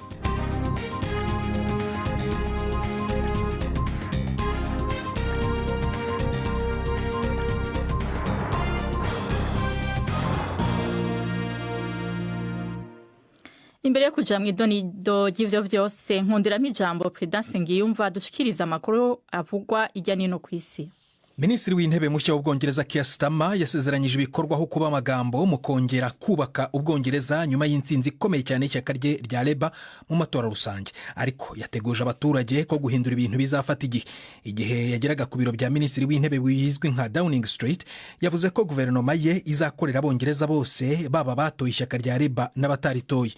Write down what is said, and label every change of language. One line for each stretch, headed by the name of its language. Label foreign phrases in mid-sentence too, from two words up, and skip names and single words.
Rundi: Imbere yo kuja mw'idonido ry'ivyo vyose nkundiramo ijambo Prudence Ngiyumva dushikiriza amakuru avugwa irya nino kw'isi.
Kinyarwanda: Minisitiri w'intebe mushya w'Ubwongereza Keir Starmer yasezeranyije ibikorwaho kuba amagambo mu kongera kubaka Ubwongereza nyuma y'intsinzi ikomeye cyane y'ishyaka rye rya Labour mu matora rusange, ariko yateguje abaturage ko guhindura ibintu bizafata igihe yageraga ku biro bya minisitiri w'intebe bizwi nka Downing Street, yavuze ko guverinoma ye izakorera Abongereza bose baba batoye ishyaka rya Labour n'abataritoye.